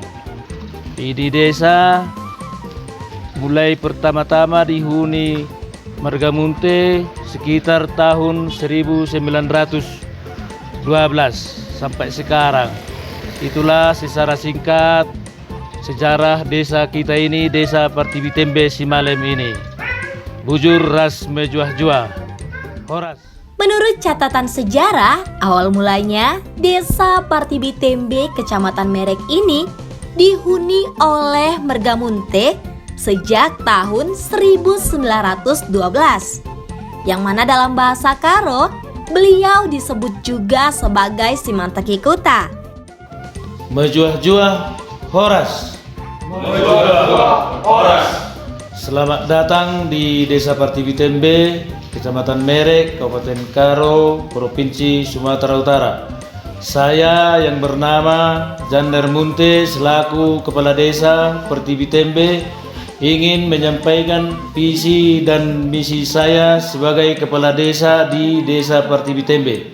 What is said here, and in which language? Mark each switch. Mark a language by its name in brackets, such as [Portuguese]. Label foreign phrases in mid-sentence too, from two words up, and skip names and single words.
[Indonesian] Di desa mulai pertama-tama dihuni Margamunte sekitar tahun 1912 sampai sekarang. Itulah secara singkat sejarah desa kita ini, Desa Partibitembe Simalem ini. [Batak Karo] Bujur ras mejuah-juah Horas. [Indonesian] Menurut catatan sejarah, awal mulanya Desa Partibitembe Kecamatan Merek ini dihuni oleh Margamunte sejak tahun 1912. Yang mana dalam bahasa Karo, beliau disebut juga sebagai Simantik Kuta. [Batak Karo] Mejuah-juah Horas. Mejuah-juah Horas. [Indonesian] Selamat datang di Desa Partibitembe, Kecamatan Merek, Kabupaten Karo, Provinsi Sumatera Utara. Saya yang bernama Jander Munte selaku Kepala Desa Partibitembe ingin menyampaikan visi dan misi saya sebagai Kepala Desa di Desa Partibitembe.